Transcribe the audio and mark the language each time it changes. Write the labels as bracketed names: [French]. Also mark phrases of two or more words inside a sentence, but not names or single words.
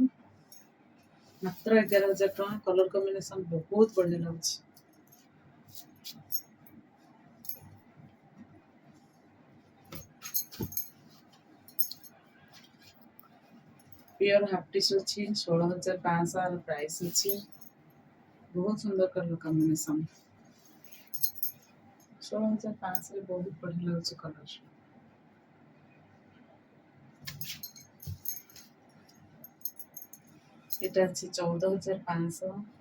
[Odia] ମାତ୍ର 11,000 ଟଙ୍କା। [English] colour combination [Odia] ବହୁତ ବଢିଆ ଲାଗୁଛି। [English] pure half tissue [Odia] ଅଛି, 16,500 ପ୍ରାଇସ୍ ଅଛି। [Hindi] बहुत सुंदर [English] colour combination [Hindi] 16,500 बहुत बढ़िया लगे कलर। [Bangla] এটা আছে 14,500।